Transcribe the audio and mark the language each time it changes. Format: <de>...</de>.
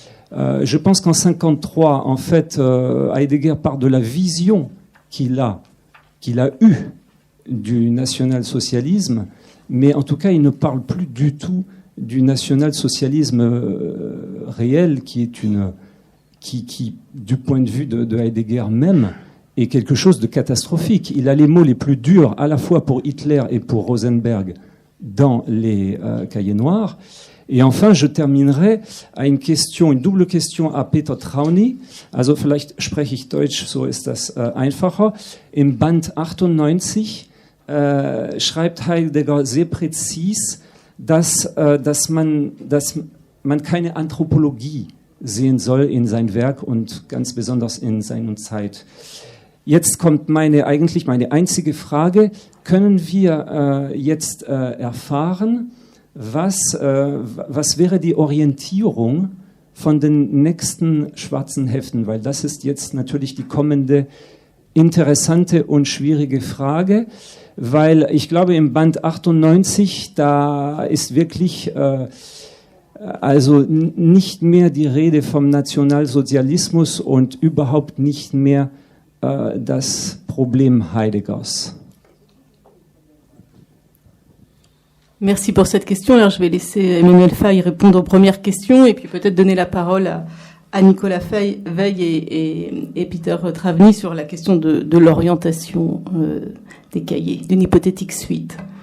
<fr>Je pense qu'en 1953, en fait, Heidegger part de la vision qu'il a eue du national-socialisme, mais en tout cas, il ne parle plus du tout du national-socialisme réel, qui est qui, du point de vue de Heidegger même, est quelque chose de catastrophique. Il a les mots les plus durs, à la fois pour Hitler et pour Rosenberg, dans les Cahiers noirs. Et enfin, je terminerai à une double question à Peter Trauni.</fr> <de>Also vielleicht spreche ich Deutsch, so ist das einfacher. Im Band 98 schreibt Heidegger sehr präzis, dass man keine Anthropologie sehen soll in sein Werk und ganz besonders in Sein und Zeit. Jetzt kommt meine einzige Frage. Können wir jetzt erfahren, was wäre die Orientierung von den nächsten schwarzen Heften? Weil das ist jetzt natürlich die kommende interessante und schwierige Frage, weil ich glaube, im Band 98, da ist wirklich also nicht mehr die Rede vom Nationalsozialismus und überhaupt nicht mehr das Problem Heideggers.</de> <fr>Merci pour cette question. Alors, je vais laisser Emmanuel Faye répondre aux premières questions et puis peut-être donner la parole à Nicolas Veil et Peter Travny sur la question de l'orientation des cahiers, d'une hypothétique suite.</fr>